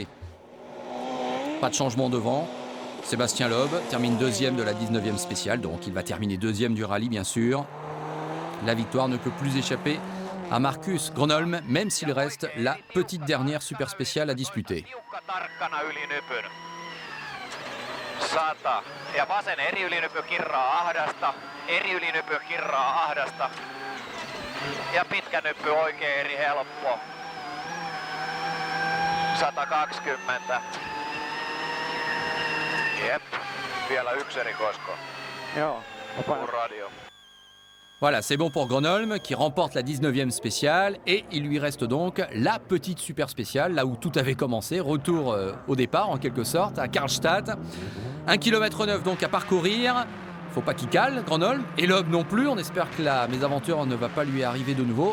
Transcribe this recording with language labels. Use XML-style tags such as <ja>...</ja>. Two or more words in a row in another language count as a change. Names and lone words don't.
<fr>Pas de changement devant. Sébastien Loeb termine 2e de la 19e spéciale, donc il va terminer 2e du rallye bien sûr. La victoire ne peut plus échapper à Marcus Gronholm, même s'il reste la petite dernière super spéciale à disputer.</fr> <fi>100. Ja vasen eri ylinypy kirraa ahdasta, eri ylinypy kirraa ahdasta. Ja pitkä nyppy oikein eri helppo. 120. Jep, vielä yksi erikoisko. Joo,</fi> <en>Full radio.</en> <fr>Voilà, c'est bon pour Gronholm qui remporte la 19e spéciale et il lui reste donc la petite super spéciale, là où tout avait commencé, retour au départ en quelque sorte, à Karlstad. 1 km 9 donc à parcourir, faut pas qu'il cale, Gronholm, et Loeb non plus, on espère que la mésaventure ne va pas lui arriver de nouveau.</fr>